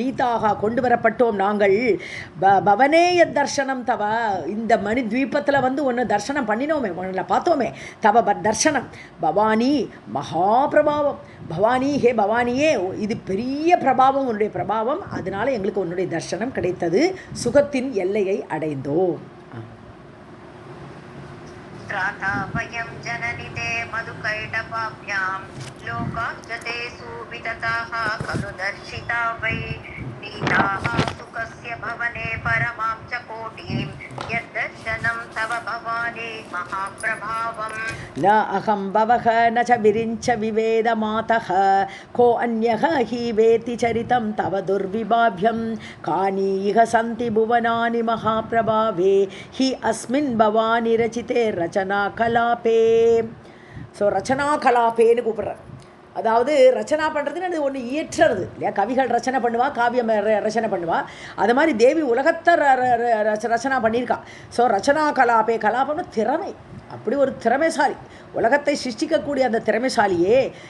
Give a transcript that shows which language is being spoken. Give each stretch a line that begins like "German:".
Tamil: நீதாக கொண்டு வரப்பட்டோம் நாங்கள்.
Sanskrit: பவனேய தர்ஷனம் தவ,
Tamil: இந்த மணி தீபத்தில் உன்னை தர்ஷனம் பண்ணினோமே, உன்னை பார்த்தோமே.
Sanskrit: தவ தர்ஷனம் பவானி மகாபிரபாவம்.
Tamil: பவானி ஹே பவானியே, இது பெரிய பிரபாவம், உன்னுடைய பிரபாவம். அதனால எங்களுக்கு உன்னுடைய தர்ஷனம் கிடைத்தது. சுகத்தின் எல்லையை அடைந்தோம்.
Sanskrit: त्राता वयं जननि ते मधुकैटवाभ्यां लोकाश्च ते सुवितताः खलु दर्शिता वै नीताः सुखस्य भवने परमां च कोटिं यद्दर्शनं तव भवानि महाप्रभावम्. न अहं भवः न च विरिञ्च विवेद मातः को अन्यः हि वेति चरितं तव दुर्विभाव्यं कानि इह सन्ति भुवनानि महाप्रभावे हि अस्मिन् भवानि रचिते रचना कलापे.
Tamil: ஸோ ரச்சனா கலாப்பேன்னு கூப்பிட்றேன். அதாவது ரச்சனா பண்ணுறதுன்னு அது ஒன்று இயற்றுறது இல்லையா. கவிகள் ரச்சனை பண்ணுவா, காவியம் ரச்சனை பண்ணுவா. அது மாதிரி தேவி உலகத்தை ரச்சனா பண்ணியிருக்கா. ஸோ ரச்சனா கலாப்பே, கலாபம்னு திறமை, அப்படி ஒரு திறமைசாலி, உலகத்தை சிருஷ்டிக்கக்கூடிய அந்த திறமைசாலியே.